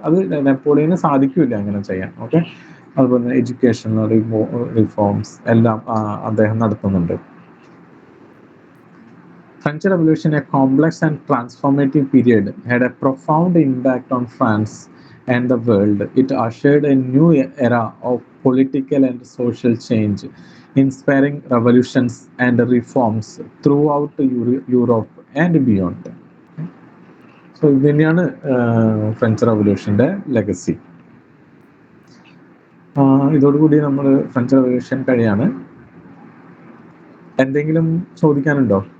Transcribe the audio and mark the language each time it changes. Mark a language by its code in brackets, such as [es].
[ml] അത് നെപ്പോളിയന് സാധിക്കില്ല അങ്ങനെ ചെയ്യാൻ. ഓക്കെ, അതുപോലെ തന്നെ എഡ്യൂക്കേഷണൽ റിഫോംസ് എല്ലാം അദ്ദേഹം നടത്തുന്നുണ്ട്. [en] French Revolution, a complex and transformative period, had a profound impact on France and the world. It ushered a new era of political and social change, inspiring revolutions and reforms throughout Europe and beyond. [ml] So, ഇത് തന്നെയാണ് French റവല്യൂഷന്റെ legacy. ഇതോടുകൂടി നമ്മൾ French revolution കഴിയാണ്. എന്തെങ്കിലും ചോദിക്കാനുണ്ടോ?